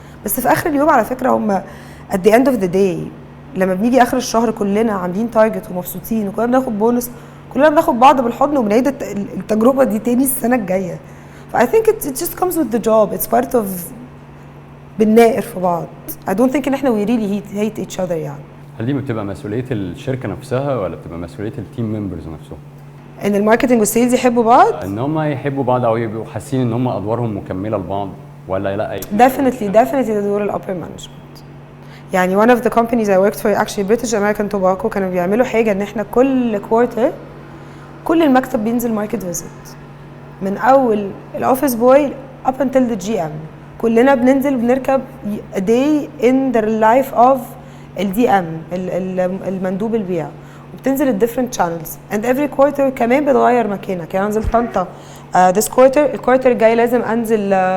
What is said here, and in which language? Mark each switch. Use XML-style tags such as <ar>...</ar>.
<ar>بس في اخر اليوم على فكره هم</ar> <en>at the end of the day</en> <ar>لما بنيجي اخر الشهر كلنا عاملين تارجت ومبسوطين وكلنا بناخد بونص، كلنا بناخد بعض بالحضن وبنعيد التجربه دي تاني السنه الجايه.</ar> <en>ف I think it just comes with the job, it's part of</en> <ar>بنناقر في بعض.</ar> <en>I don't think</en> <ar>ان احنا</ar> <en>we really hate each other يعني.</en> <ar>هل دي بتبقى مسؤوليه الشركه نفسها ولا بتبقى مسؤوليه التيم ممبرز نفسهم؟ ان الماركتنج والسيلز يحبوا بعض؟ ان هم يحبوا بعض او يبقوا حاسين ان هم ادوارهم مكمله لبعض ولا لا؟ definitely ده دور الابر مانجمنت. يعني</ar> <en>one of the companies I worked for actually British American Tobacco</en> <ar>كانوا بيعملوا حاجه ان احنا كل كوارتر كل المكتب بينزل ماركت فيزيت، من اول الاوفيس بوي</ar> <en>up until the GM،</en> <ar>كلنا بننزل بنركب</ar> <en>a day in the life of</en> <ar>الدي ام المندوب البيع، وبتنزل الديفرنت شانلز</ar> <en>and every quarter</en> <ar>كمان بتغير مكانك. يعني انزل طنطا</ar> <en>this quarter،</en> <ar>الكوارتر الجاي لازم انزل</ar>